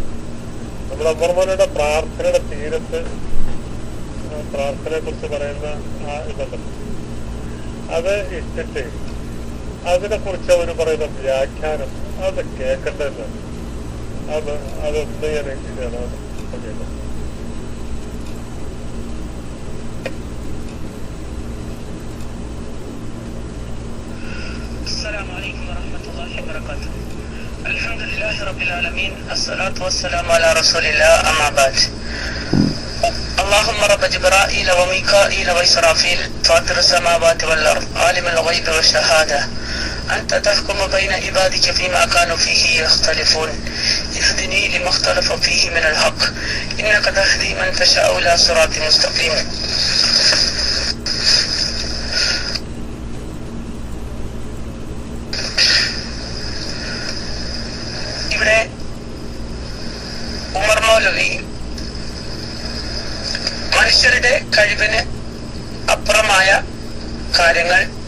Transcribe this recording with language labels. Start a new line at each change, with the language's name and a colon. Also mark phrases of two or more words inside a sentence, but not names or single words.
Malayalam: നമ്മുടെ അമർമോനയുടെ പ്രാർത്ഥനയുടെ തീരത്ത് പ്രാർത്ഥനയെ കുറിച്ച് പറയുന്ന ആ ഇതുണ്ടല്ലോ, അത് ഇട്ടിട്ട് അതിനെ കുറിച്ച് അവർ പറയുന്ന വ്യാഖ്യാനം അത് കേൾക്കേണ്ടതല്ല. അതൊന്ന് ഞാൻ ചെയ്യണം.
Arabic: السلام عليكم ورحمة الله وبركاته. الحمد لله رب العالمين، الصلاة والسلام على رسول الله، أما بعد. اللهم رب جبرائيل وميكائيل وإسرافيل فاطر السماوات والأرض عالم الغيب والشهادة أنت تحكم بين عبادك فيما كانوا فيه يختلفون اهدني لما اختلف فيه من الحق إنك تهدي من تشاء إلى صراط مستقيم.
Malayalam: ഇവിടെ ഉമർ മൗലവി മനുഷ്യരുടെ കഴിവിന് അപ്പുറമായ കാര്യങ്ങൾ